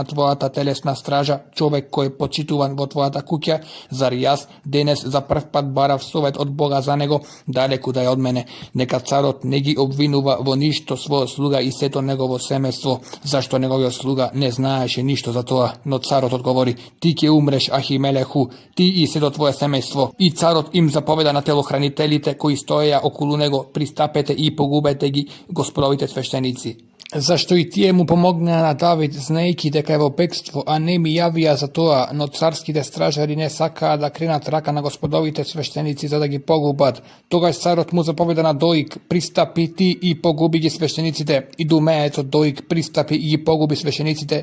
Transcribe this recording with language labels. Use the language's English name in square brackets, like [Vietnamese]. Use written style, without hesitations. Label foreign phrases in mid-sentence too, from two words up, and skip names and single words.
[Macedonian] tvojata telesna straža, čovek koji je počituvan vo tvojata kukja, zar jaz denes za prv pad barav sovet od Boga za nego, daleku da je od mene, neka carot negi obvinuva vo ništo svojo sluga i seto njegovo semestvo, zašto njegovio sluga ne znaješe ništo za toa, no carot odgovori, ti ke umreš Ahimelehu, ti i seto tvoje semestvo, i carot im zapoveda na telohranitelite koji stoja okolo nego, pristapete i pogubete gi, gospodovite sveštenici. Зашто и тие му помогнаа на Давид, знаејќи дека е во бегство, а не ми јавија за тоа, но царските стражари не сакаа да кренат рака на господовите свештеници за да ги погубат. Тогаш царот му заповеда на Доик: пристапи ти и погуби ги свештениците. И думеецот Доик пристапи и ги погуби свештениците.